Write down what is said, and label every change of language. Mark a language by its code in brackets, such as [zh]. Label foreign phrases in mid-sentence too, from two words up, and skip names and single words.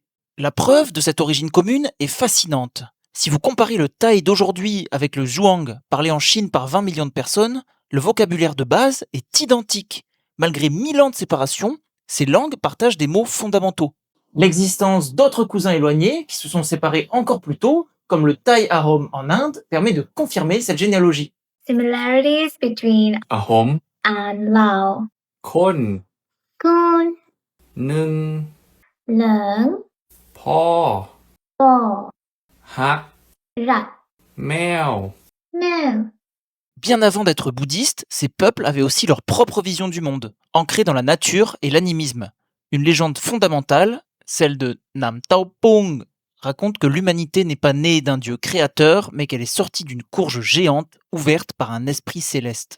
[fr] La preuve de cette origine commune est fascinante. Si vous comparez le thaï d'aujourd'hui avec le zhuang, parlé en Chine par 20 millions de personnes, le vocabulaire de base est identique. Malgré 1000 ans de séparation, ces langues partagent des mots fondamentaux. L'existence d'autres cousins éloignés qui se sont séparés encore plus tôt, comme le thaï Ahom en Inde, permet de confirmer cette généalogie. [en] Similarities between อะหม and Lao. คน Kun, หนึ่ง Leung, พ่อ Bo, ฮัก Rat, แมว Mel. [fr] Bien avant d'être bouddhistes, ces peuples avaient aussi leur propre vision du monde, ancrée dans la nature et l'animisme. Une légende fondamentale, celle de Nam Tao Pong, raconte que l'humanité n'est pas née d'un dieu créateur, mais qu'elle est sortie d'une courge géante ouverte par un esprit céleste.